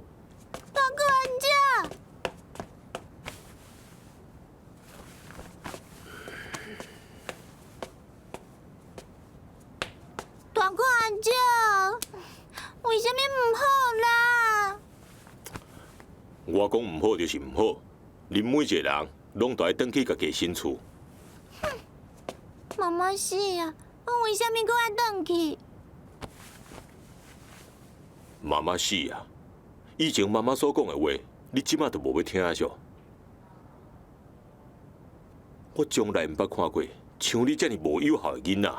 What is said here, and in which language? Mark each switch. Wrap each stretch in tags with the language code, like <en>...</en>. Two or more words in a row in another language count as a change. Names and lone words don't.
<nan>大哥安家，大哥安家，为什么唔好啦？我讲唔好就是唔好，恁每一个人拢都爱返去家己新厝。妈妈死啊！我为什么搁爱转去？妈妈死啊！以前妈妈所讲的话，你即马都无要听啊！上，我从来唔捌看过像你这么无友好的囡仔。</nan>